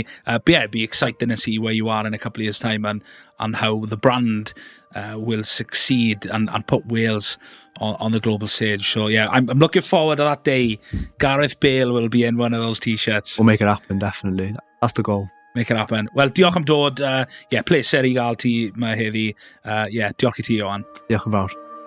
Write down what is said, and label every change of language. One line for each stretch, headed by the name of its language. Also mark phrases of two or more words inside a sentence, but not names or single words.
English: But yeah, it'd be exciting to see where you are in a couple of years' time and how the brand will succeed and put Wales on the global stage. So yeah, I'm looking forward to that day. Gareth Bale will be in one of those t-shirts. We'll make it happen, definitely. That's the goal. Make it happen.
Welsh: Wel, diolch am dod. Pleser i gael ti ma heddi. Diolch i ti, Ioan. Diolch yn fawr.